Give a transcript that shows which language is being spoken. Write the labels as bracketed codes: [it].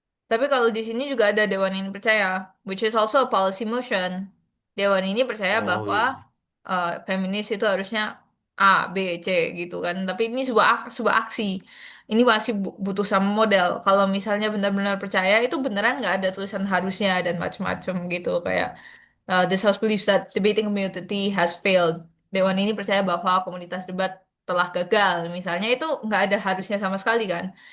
[id] Tapi kalau di sini juga ada dewan ini percaya, [en] which is also a policy motion. [id] Dewan ini percaya Oh bahwa iya. feminis itu harusnya A, B, C gitu kan. Tapi ini sebuah aksi. Ini masih butuh sama model. Kalau misalnya benar-benar percaya, itu beneran nggak ada tulisan harusnya dan macam-macam gitu. Kayak [en] this house believes that debating community has failed. [id] Dewan ini percaya bahwa komunitas debat telah gagal. Misalnya itu nggak ada harusnya sama sekali kan.